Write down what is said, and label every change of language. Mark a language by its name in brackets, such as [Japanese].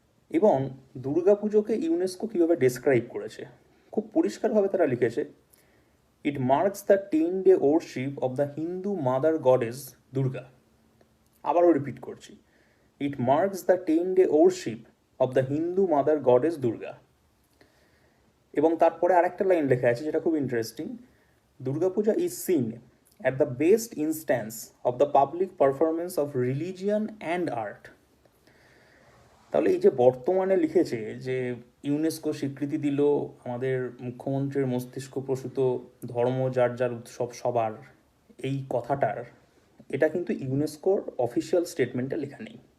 [Bangla] এবং দুর্গাপুজোকে ইউনেস্কো কীভাবে ডেসক্রাইব করেছে খুব পরিষ্কারভাবে তারা লিখেছে, [English] It marks the 10-day worship of the Hindu mother goddess Durga. [Bangla] আবারও রিপিট করছি, [English] It marks the 10-day worship of the Hindu mother goddess Durga. [Bangla] এবং তারপরে আরেকটা লাইন লেখা আছে যেটা খুব interesting, Durga Puja [English] Is seen at the best instance of the public performance of religion and art. [Bangla] তাহলে এই যে বর্তমানে লিখেছে যে ইউনেস্কো স্বীকৃতি দিল আমাদের মুখ্যমন্ত্রীর মস্তিষ্ক প্রসূত ধর্ম যার যার উৎসব সবার, এই কথাটার এটা কিন্তু ইউনেস্কোর অফিসিয়াল স্টেটমেন্টে লেখা নেই।